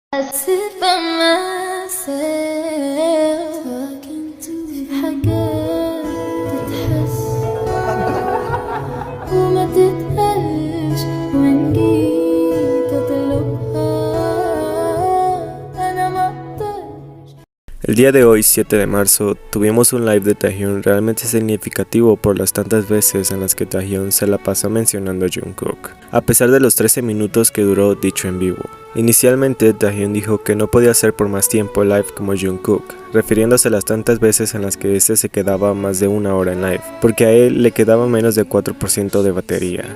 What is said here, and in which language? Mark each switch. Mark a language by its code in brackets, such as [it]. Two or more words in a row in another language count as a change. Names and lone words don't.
[en] sit by myself talking to [ar] حاجات تتحس وما تتقالش وإن جيت أطلبها أنا ما أقدرش. [es] El día de hoy, 7 de marzo, tuvimos un live de Taehyun realmente significativo por las tantas veces en las que Taehyun se la pasó mencionando a Jungkook, a pesar de los 13 minutos que duró dicho en vivo. Inicialmente, Taehyun dijo que no podía hacer por más tiempo live como Jungkook, refiriéndose a las tantas veces en las que este se quedaba más de una hora en live, porque a él le quedaba menos de 4% de batería.